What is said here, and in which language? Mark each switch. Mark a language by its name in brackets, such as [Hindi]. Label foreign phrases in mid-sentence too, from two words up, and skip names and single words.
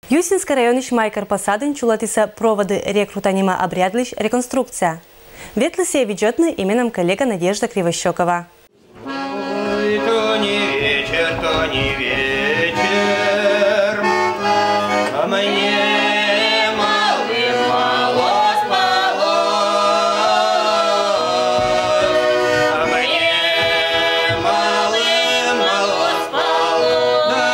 [Komi-Permyak] Юсинский район Ишмайкар посадын чулатиса проводы рекрутанима обрядлищ реконструкция. Ветлысе ведетны именем коллега Надежда Кривощекова. [Russian] Ой, то не вечер, а мне малым мало спалось, а мне малым мало спалось.